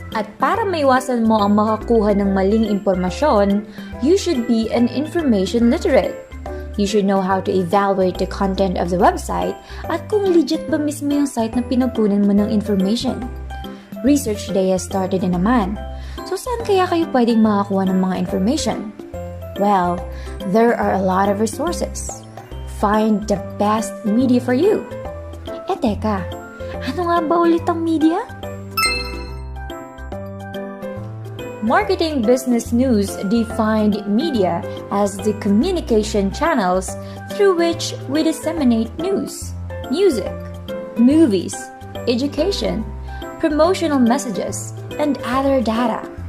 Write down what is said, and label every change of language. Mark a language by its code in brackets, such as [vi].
[tl] At para maiwasan mo ang makakuha ng maling impormasyon, you should be an information literate. [en] You should know how to evaluate the content of the website at kung legit ba mismo yung site na pinagkunan mo ng information. Research Day has started na naman. [tl] So saan kaya kayo pwedeng makakuha ng mga information? [en] Well, there are a lot of resources. Find the best media for you. [tl] Teka, ano nga ba ulit ang media? [en] Marketing Business News defined media as the communication channels through which we disseminate news, music, movies, education, promotional messages, and other data.